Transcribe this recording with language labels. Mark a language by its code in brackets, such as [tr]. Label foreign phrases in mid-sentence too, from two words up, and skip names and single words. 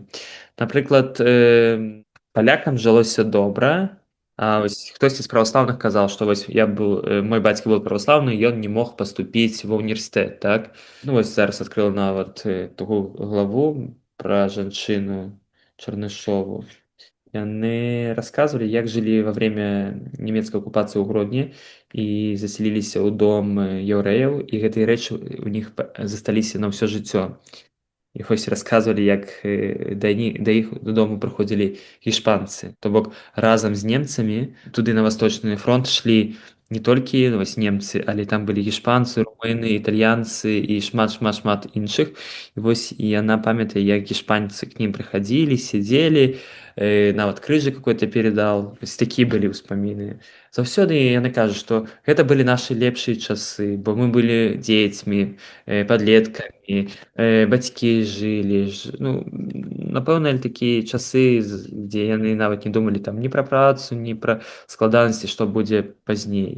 [be] Напрыклад, палякам жылося добра, а вось хтосьці з праваслаўных казаў, што вось мой бацька быў праваслаўны, ён не мог паступіць ва ўніверсітэт, так? Ну вось зараз адкрыла нават такую главу пра жанчыну Чарнышову. Яны расказвалі, як жылі [ru] во время [be] нямецкай акупацыі ў Гродні і заселіліся ў дом яўрэяў, і гэтыя рэчы у них засталіся на ўсё жыццё. І вось расказвалі, як да іх додому прыходзілі гішпанцы. То бок разам з немцамі туды на восточны фронт шлі не толькі вось немцы, але там былі гішпанцы, румыны, італьянцы і шмат іншых. І вось яна памятае, як гішпанцы [ru] к ним [be] прыхадзілі, сядзелі, нават крыжы какой-то перадал. Такія былі ўспаміны. Заўсёды яны кажуць, што гэта былі нашы лепшыя часы, бо мы былі дзецьмі, падлеткамі, бацькі жылі ну, напэўна такія часы, дзе яны нават не думалі там ні пра працу, ні пра складанасці, што будзе пазней.